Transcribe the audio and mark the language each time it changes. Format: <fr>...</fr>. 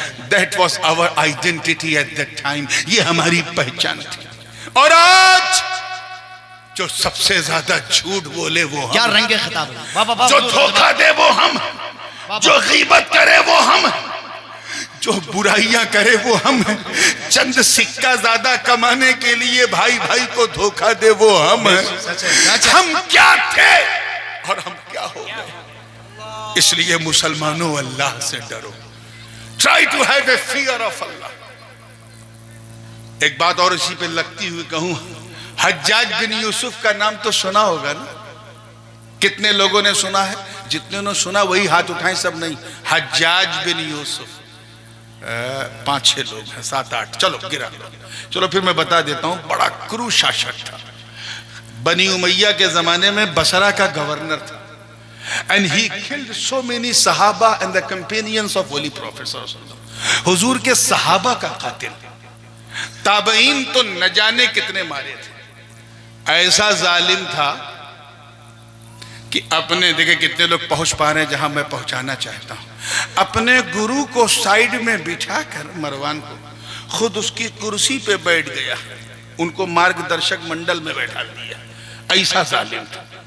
<en>That was our identity at that time.</en> <ur>یہ ہماری پہچان تھی. اور آج جو سب سے زیادہ جھوٹ بولے وہ ہم، کیا رنگ خطاب ہے، جو دھوکہ دے وہ ہم، جو غیبت کرے وہ ہم، جو برائیاں کرے وہ ہم ہیں. چند سکہ زیادہ کمانے کے لیے بھائی بھائی کو دھوکہ دے وہ ہم ہیں. ہم کیا تھے اور ہم کیا ہو گئے. اس لیے مسلمانوں اللہ سے ڈرو.</ur> <en>Try to have a fear of Allah.</en> <ur>ایک بات اور اسی پہ لگتی ہوئی کہوں، حجاج بن یوسف کا نام تو سنا ہوگا نا. کتنے لوگوں نے سنا ہے؟ جتنے نے سنا وہی ہاتھ اٹھائیں، سب نہیں. حجاج بن یوسف 5-6 لوگ ہیں، 7-8. چلو گرا لو. چلو پھر میں بتا دیتا ہوں. بڑا کرو شاشک تھا. بنی امیہ کے زمانے میں بصرہ کا گورنر تھا.</ur> <en>And he killed so many صحابہ and the companions of Holy Prophet صلی اللہ علیہ وسلم.</en> <ur>حضور کے صحابہ کا قاتل. تابعین تو نہ جانے کتنے مارے تھے. ایسا ظالم تھا کہ اپنے، دیکھیں کتنے لوگ پہنچ پا رہے ہیں جہاں میں پہنچانا چاہتا ہوں. اپنے گرو کو سائیڈ میں بٹھا کر، مروان کو، خود اس کی کرسی پہ بیٹھ گیا. ان کو مارگ درشک منڈل میں بیٹھا دیا. ایسا ظالم تھا.</ur>